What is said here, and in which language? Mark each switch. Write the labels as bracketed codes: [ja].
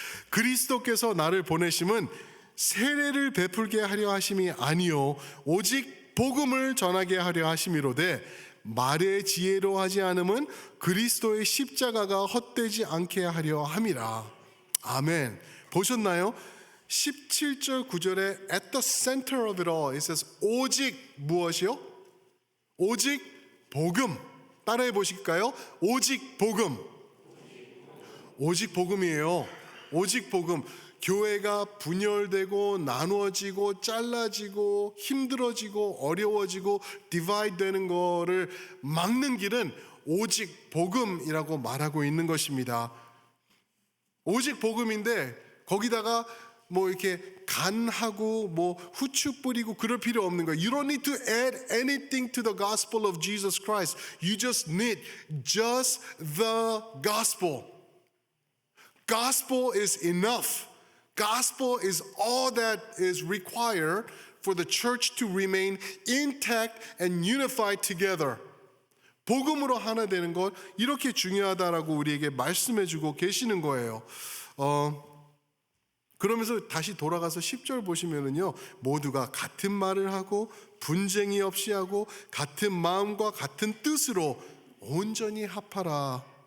[ko] 그리스도께서 나를 보내심은 세례를 베풀게 하려 하심이 아니요 오직 복음을 전하게 하려 하심이로되 말의 지혜로 하지 않음은 그리스도의 십자가가 헛되지 않게 하려 함이라. 아멘. 보셨나요? 17절 9절에 [en] at the center of it all it says [ko] 오직 무엇이요? 오직 복음. 따라해 보실까요? 오직 복음. 오직 복음이에요. 오직 복음. 교회가 분열되고 나누어지고 잘라지고 힘들어지고 어려워지고 디바이드 되는 거를 막는 길은 오직 복음이라고 말하고 있는 것입니다. 오직 복음인데 거기다가 뭐 이렇게 간하고 뭐 후추 뿌리고 그럴 필요 없는 거예요. [en] You don't need to add anything to the gospel of Jesus Christ. You just need just the gospel. Gospel is enough. Gospel is all that is required for the church to remain intact and unified together. [ko] 복음으로 하나 되는 것 이렇게 중요하다라고 우리에게 말씀해 주고 계시는 거예요. 그러면서 다시 돌아가서 10절 보시면은요, 모두가 같은 말을 하고 분쟁이 없이 하고 같은 마음과 같은 뜻으로 온전히 합하라.